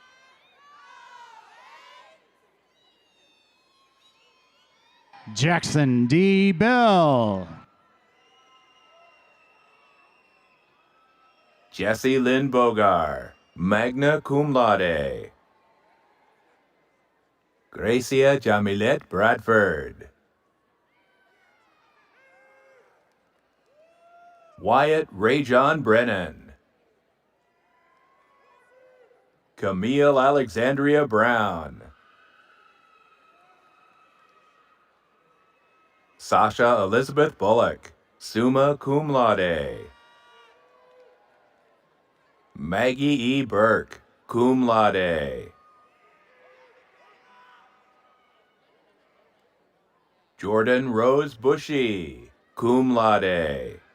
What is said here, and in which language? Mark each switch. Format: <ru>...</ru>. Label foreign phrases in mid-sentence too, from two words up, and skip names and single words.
<en>Jackson D. Bell. Jesse Lynn Bogar,</en> <la>magna cum laude.</la> <en>Gracia Jamilette Bradford. Wyatt Rayjon Brennan. Camille Alexandria Brown. Sasha Elizabeth Bullock,</en> <la>summa cum laude.</la> <en>Maggie E. Burke,</en> <la>cum laude.</la> <en>Jordan Rose Bushy,</en> <la>cum laude.</la>